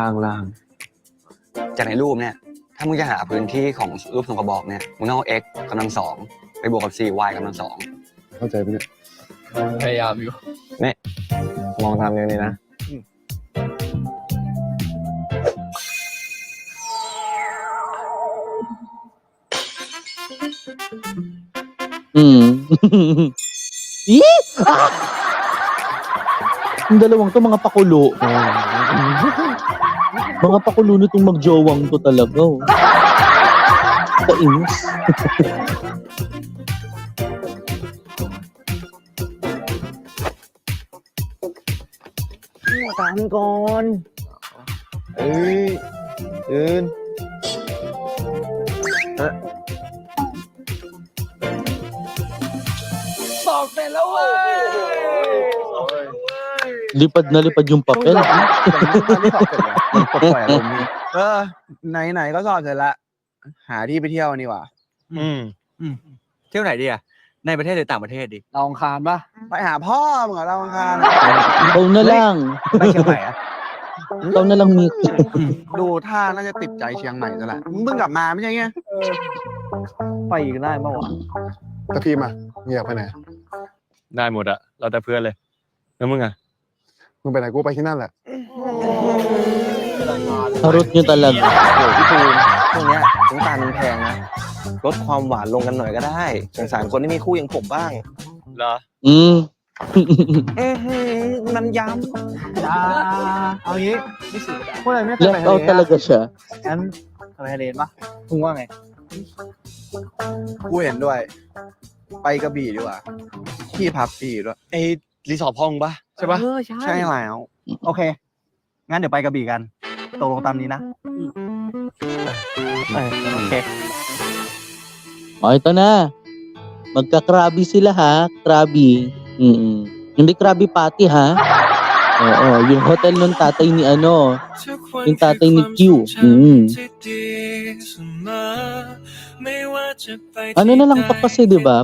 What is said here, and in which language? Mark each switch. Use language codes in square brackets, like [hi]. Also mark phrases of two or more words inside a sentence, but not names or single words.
[th] จากในรูปเนี่ย ถ้ามึงจะหาพื้นที่ของรูปทรงกระบอกเนี่ย มึงต้องเอา x กำลังสองไปบวกกับ 4y กำลังสอง เข้าใจไหมเนี่ย พยายามอยู่ มองตามอย่างนี้นะ Ih! [tl] Yung dalawang to mga pakulo. Mga pakulo nitong magjowang to talaga. Oh. Kainis. [th] ตามก่อน เอ้ยยืน บอกเสร็จแล้วเว้ย [tl] Lipad na lipad yung papel. [th] ปลดปล่อยอารมณ์นี่ไหนๆก็สอบเสร็จละหาที่ไปเที่ยวนี่หว่า เที่ยวไหนดีอะในประเทศหรือต่างประเทศดิ ดาวอังคารปะ ไปหาพ่อมึงเหรอดาวอังคาร [tl] Ikaw na lang. [th] ไปเชียงใหม่อะ [tl] Ikaw na lang, Mick. [th] ดูท่าน่าจะติดใจเชียงใหม่ซะแหละมึงเพิ่งกลับมาไม่ใช่ไง ไปอีกได้ปะวะ ตะพีมามึงอยากไปไหน ได้หมดอะเราแต่เพื่อนเลยแล้วมึงอะ มึงไปไหนกูไปที่นั่นแหละ [tl] Harot nyo talaga. [th] โอ้พี่ภูมิช่วงเนี้ยน้ำตาลมันแพงนะ ลดความหวานลงกันหน่อยก็ได้ สงสารคนที่มีคู่อย่างผมบ้าง เหรอ มันย้ เอางี้พวกเราไม่เคยไป [en] Left [th] ทะ [en] out [th] เล [tl] talaga siya. [th] งั้นไปทะเลปะมึงว่าไง กูเห็นด้วย ไปกระบี่ดีกว่าที่พักดีด้วย ไอ้รีสอร์ทพ่อมึงปะใช่ปะ ใช่แล้ว โอเค งั้นเดี๋ยวไปกระบี่กันตกลงตามนี้นะโอเค [tl] O, ito na. Magka-krabi sila ha. Krabi. Hindi Krabby Patty ha. Oo, yung hotel nung tatay ni ano, yung tatay ni Q. Ano na lang to kasi 'di ba?